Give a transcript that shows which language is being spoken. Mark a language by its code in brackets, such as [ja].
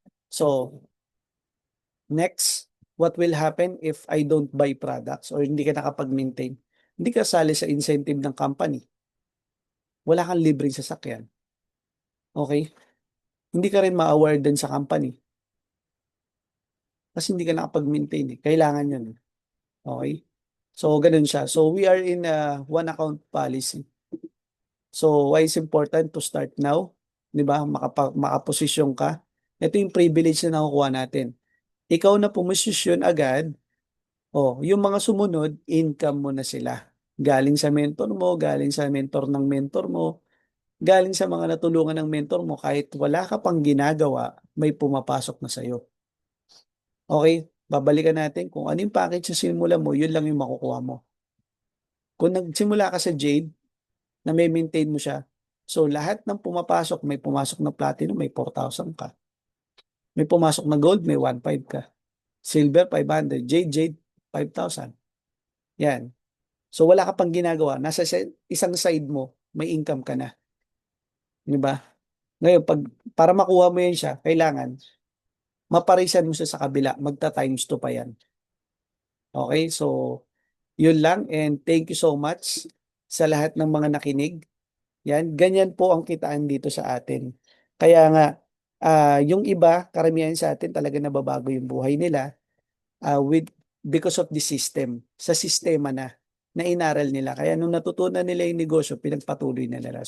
[en] So, next, what will happen if I don't buy products or [tl] hindi ka nakapag-maintain? Hindi ka sali sa incentive ng company. Wala kang libreng sasakyan. Okay? Hindi ka rin ma-awardan sa company. Kasi hindi ka nakapag-maintain. Kailangan yun. Okay? So, ganun siya. [en] So, we are in a one account policy. So, why is important to start now? [tl] Di ba? Makaposisyon ka. Ito yung privilege na nakukuha natin. Ikaw na pumusisyon agad, yung mga sumunod, income mo na sila. Galing sa mentor mo, galing sa mentor ng mentor mo, galing sa mga natulungan ng mentor mo, kahit wala ka pang ginagawa, may pumapasok na sa'yo. Okay? Babalikan natin kung ano yung package sa simula mo, yun lang yung makukuha mo. Kung nagsimula ka sa Jade, na may maintain mo siya, so lahat ng pumapasok, may pumasok na platinum, may 4,000 ka. May pumasok na gold, may 1,500 ka. Silver, 500. Jade, 5,000. Yan. So wala ka pang ginagawa. Nasa isang side mo, may income ka na. Di ba? Ngayon, para makuha mo yan siya, kailangan maparisan mo siya sa kabila. Magta times 2 pa yan. Okay? So, yun lang [en] and thank you so much [tl] sa lahat ng mga nakinig. Yan, ganyan po ang kitaan dito sa atin. Kaya nga, yung iba, karamihan sa atin talaga nababago yung buhay nila [en] with because of the system. [tl] Sa sistema na inaral nila. Kaya nung natutunan nila yung negosyo, pinagpatuloy na nila.